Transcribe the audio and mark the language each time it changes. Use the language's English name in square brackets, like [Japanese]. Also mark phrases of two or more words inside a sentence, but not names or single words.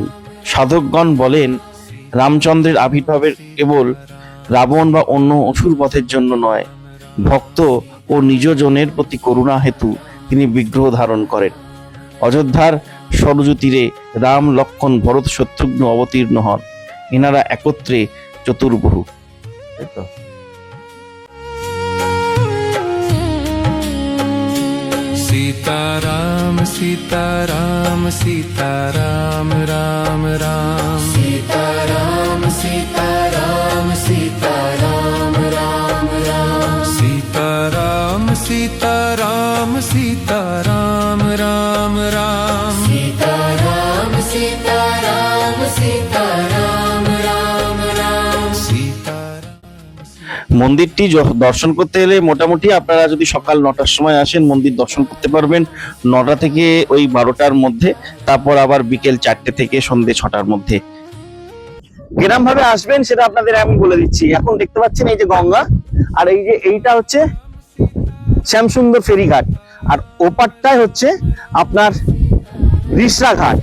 [Bangla] সাধকগণ বলেন, রামচন্দ্রের আবির্ভাবের কেবল রাবণ বা অন্য অসুর বধের জন্য নয়, ভক্ত ও নিজজনের প্রতি করুণা হেতু তিনি বিগ্রহ ধারণ করেন। অযোধ্যার সরযূ তীরে রাম, লক্ষ্মণ, ভরত, শত্রুঘ্ন অবতীর্ণ হন। এনারা একত্রে চতুর্বাহু। [Hindi] सीताराम सीताराम सीताराम राम राम सीताराम सीताराम सीताराम राम राम सीताराम सीताराम सीताराम राम राम सीताराम सीताराम सीताराम राम राम सीताराम। [Bangla] মন্দিরটি দর্শন করতে এলে মোটামুটি আপনারা যদি সকাল 9টার সময় আসেন, মন্দির দর্শন করতে পারবেন 9টা থেকে ওই 12টার মধ্যে, তারপর আবার বিকেল 4টে থেকে সন্ধ্যে 6টার মধ্যে। কিরম ভাবে আসবেন সেটা আপনাদের আমি বলে দিচ্ছি। এখন দেখতে পাচ্ছেন এই যে গঙ্গা, আর এই যে এইটা হচ্ছে শ্যামসুন্দর ফেরিঘাট, আর ওপারটাই হচ্ছে আপনার রিসরা ঘাট।